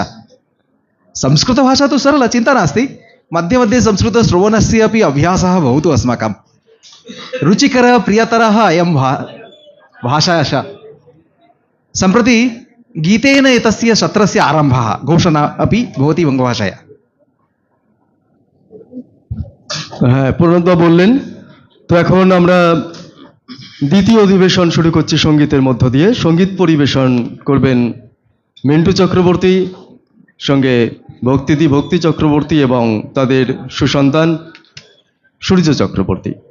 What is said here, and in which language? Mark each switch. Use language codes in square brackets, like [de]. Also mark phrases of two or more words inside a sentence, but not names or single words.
[sa] संस्कृतभाषा तु सरला, चिन्ता नास्ति। मध्ये मध्ये संस्कृतश्रवणस्य अपि अभ्यासः भवतु अस्माकं। रुचिकर प्रियतरः अयं भाषा। सम्प्रति गीतेन एतस्य सत्रस्य आरम्भः, घोषणा अपि भवति बङ्गभाषाया। [bn] হ্যাঁ, প্রণবদা বললেন। তো এখন আমরা দ্বিতীয় অধিবেশন শুরু করছি সঙ্গীতের মধ্য দিয়ে। সঙ্গীত পরিবেশন করবেন মিন্টু চক্রবর্তী, সঙ্গে ভক্তি চক্রবর্তী এবং তাদের সুসন্তান সূর্য চক্রবর্তী।